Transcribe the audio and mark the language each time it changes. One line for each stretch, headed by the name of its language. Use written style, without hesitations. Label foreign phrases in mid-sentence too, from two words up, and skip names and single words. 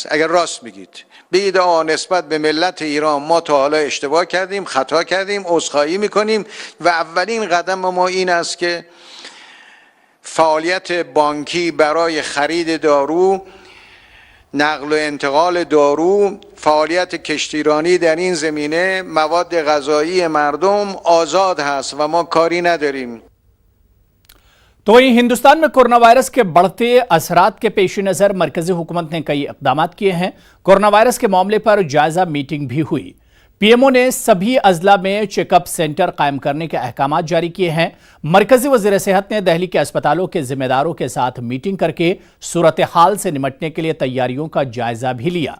Persian: اگر راست میگید بگید نسبت به ملت ایران ما تا حالا اشتباه کردیم، خطا کردیم، عذرخواهی میکنیم و اولین قدم ما این است که فعالیت بانکی برای خرید دارو، نقل و انتقال دارو، فعالیت کشتیرانی در این زمینه، مواد غذایی مردم آزاد هست و ما کاری نداریم.
Urdu: تو وہیں ہندوستان میں کورونا وائرس کے بڑھتے اثرات کے پیش نظر مرکزی حکومت نے کئی اقدام کیے ہیں. کورونا وائرس کے معاملے پر جائزہ میٹنگ بھی ہوئی۔ پی ایم او نے سبھی اضلاع میں
English: checkup center
Urdu: قائم کرنے کے احکام جاری کیے ہیں. مرکزی وزیر صحت نے دہلی کے اسپتالوں کے ذمہ داروں کے ساتھ میٹنگ کرکے صورت حال سے نمٹنے کے لیے تیاریوں کا جائزہ بھی لیا.